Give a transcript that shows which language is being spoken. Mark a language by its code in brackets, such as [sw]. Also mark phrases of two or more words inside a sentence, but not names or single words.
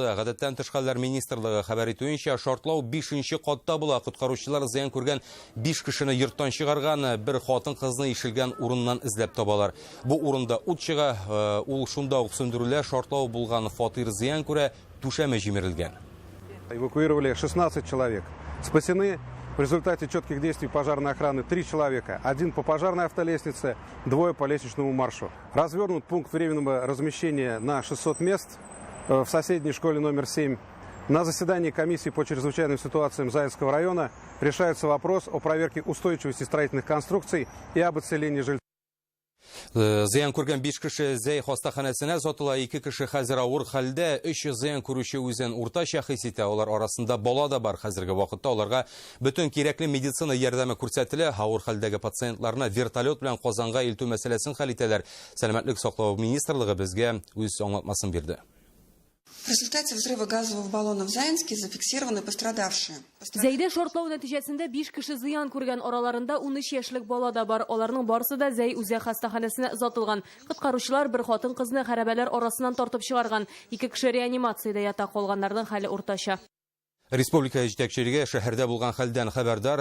[tt] Гадәттән тыш хәлләр министрлыгы хәбәр итүенчә, шартлау 5-нче катта була. Коткаручылар зыян күргән 5 кешене йорттан чыгарган, бер хатын-кызны ишелгән урыннан эзләп табалар. Бу урында ут чыга, ул шунда ук сөндерүләр, шартлау булган фатир зыян күрә, түшәме җимерелгән. [ru] Эвакуировали 16 человек. Спасены в результате четких действий пожарной охраны 3 человека. 1 по пожарной автолестнице, 2 по лестничному маршу. Развернут пункт временного размещения на 600 мест в соседней школе номер 7. На заседании комиссии по чрезвычайным ситуациям Заинского района решается вопрос о проверке устойчивости строительных конструкций и об отселении жильцов. [tt] Зыян күргән 5 кеше Зәй хастаханәсенә затыла, 2 кеше хәзер авыр хәлдә, 3 зыян күрүче үзен уртача хис итә. Алар арасында бала да бар. Хәзерге вакытта аларга бөтен кирәкле медицина ярдәме күрсәтелә. Авыр хәлдәге пациентларны вертолет белән Казанга илтү мәсьәләсен хәл итәләр. Сәламәтлек саклау министрлыгы безгә үз аңлатмасын бирде. [ru] В результате взрыва газового баллона в Заинске зафиксированы пострадавшие. [tt] Зәйдә шартлау нәтиҗәсендә 5 кеше зыян күргән, араларында 13 яшьлек бала да бар. Аларның барысы да Зәй үзәк хастаханәсенә озатылган. Коткаручылар бер хатын-кызны хәрабәләр арасыннан тартып чыгарган. 2 кеше реанимациядә ята, калганнарның хәле уртача. Республика җитәкчелеге шәһәрдә булган хәлдән хәбәрдар.